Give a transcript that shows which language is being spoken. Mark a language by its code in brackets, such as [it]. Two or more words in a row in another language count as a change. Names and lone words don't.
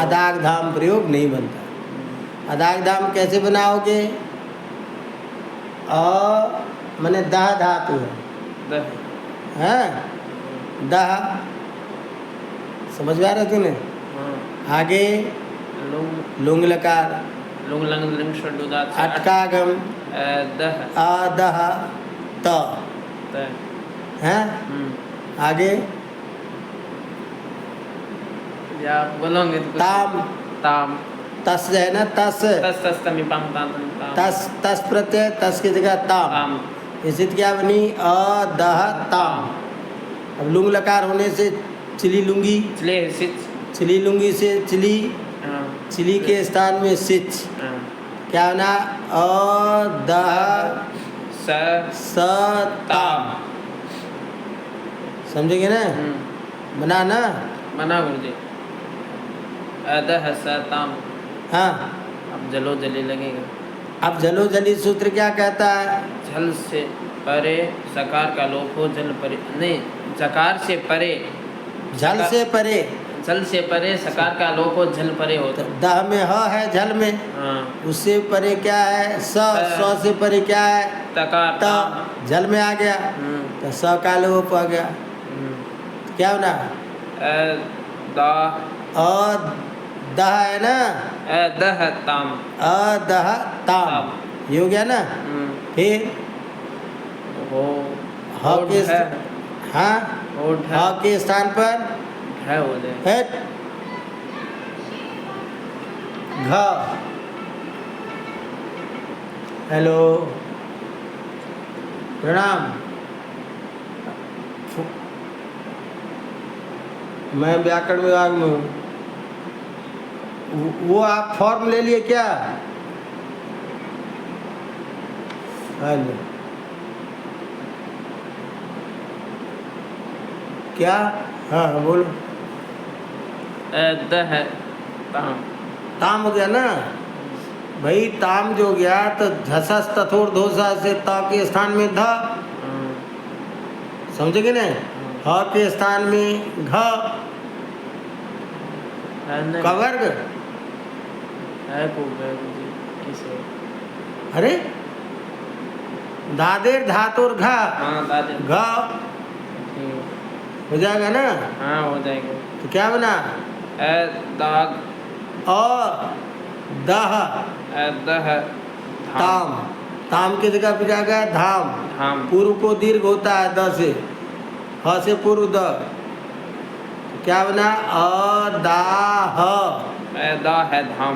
[hi] अदाग धाम प्रयोग नहीं बनता। अदाग धाम कैसे बनाओगे? माने दह धातु है, दह। हैं दह, समझ में आ रहा तुम्हें? हाँ। आगे लुंग लुंग लकार, [sa] लुंग लंग लिंग षड्डुदात से [hi] अटकागम दह अदह त त। हैं। आगे या बोलोगे तो कुछ। ताम, ताम। तस है ना, तस [sa] तस तस तमी पाम ताम ताम। [hi] तस, तस प्रत्यय, तस की जगह ताम। ताम। स्थिति क्या बनी? अदह ताम। अब लुंग लकार होने से [sa] चिली लुंगी, चले सिच। चिली लुंगी [hi] से चिली, हाँ। चिली के स्थान में सिच, हाँ। क्या बना? अदह स सताम। समझेंगे ना? बना ना? मना गुरुजी। अदह सताम। हाँ। अब [sa] जलो जली [hi] लगेगा। अब [sa] जलो जली [hi] सूत्र क्या कहता है? झल से परे सकार का लोप हो, जल परे नहीं, जकार से परे, झल से परे, जल से परे सकार का लोप हो, झल परे हो। तो दह में ह है, झल में, हाँ। उससे परे क्या है? स से परे क्या है? तकार। त, झल में आ गया तो स का लोप आ गया, क्या बना? दह है ना, अदह ताम। अदह ताम, ये हो गया ना? फिर हो ह के हाँ, ह के स्थान पर है हो जाए। है घ। हेलो, प्रणाम। मैं व्याकरण विभाग में हूँ। वो आप फॉर्म ले लिए क्या? हेलो, क्या? हाँ हाँ बोलो। दह ताम। ताम हो गया ना भाई? ताम जो गया तो [sa] झसस तथोर धोसा [hi] से त के स्थान में ध, समझेंगे ना? ह के स्थान में घ का वर्ग। है को किसे? अरे [sa] दादेर धातुर घ, [hi] हाँ दादे। घ हो जाएगा ना? हाँ हो जाएगा। तो क्या बना? दाग दह दह ताम। ताम की जगह पे आ गया धाम। धाम। पूर्व को दीर्घ होता है द से, ह से पूर्व द, क्या बना? अदाह। दा है धाम।